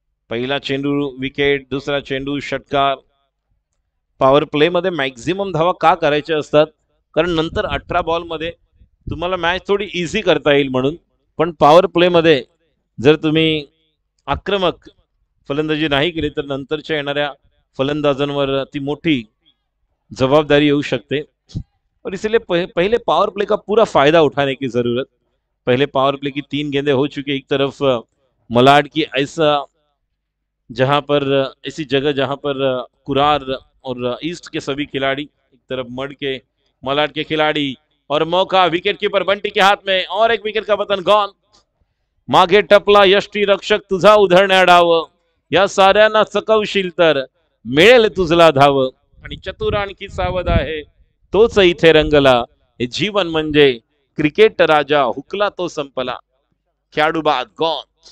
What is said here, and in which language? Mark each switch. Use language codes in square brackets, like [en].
[mr] पहिला चेंडू विकेट, दुसरा चेंडू षटकार. पॉवर प्ले मध्ये मॅक्झिमम धावा का करायच्या असतात, कारण नंतर 18 बॉल मध्ये तुम्हाला मॅच थोडी इझी करता येईल म्हणून. पण पॉवर प्ले मध्ये जर तुम्ही आक्रमक फलंदाजी नाही केली तर नंतरच्या येणाऱ्या फलंदाजांवर ती मोठी जवाबदारी येऊ शकते. [hi] और इसलिए पहले पावर प्ले का पूरा फायदा उठाने की जरूरत. पहले पावर प्ले की 3 गेंदें हो चुकी. एक तरफ मलाड की ऐसी जगह जहां पर कुरार और ईस्ट के सभी खिलाड़ी, एक तरफ मलाड के खिलाड़ी, और मौका विकेट कीपर बंटी के हाथ में, और एक विकेट का पतन गॉन. [mr] मागे टपला यष्टी रक्षक तुझा उधळण्या डाव, या साऱ्यांना चकवशील तर मिळेल तुझला धाव. आणि चतुर आणखी सावध आहे तोच इथे रंगला. हे जीवन म्हणजे क्रिकेट राजा, हुकला तो संपला. खेळाडू बाद गॉन.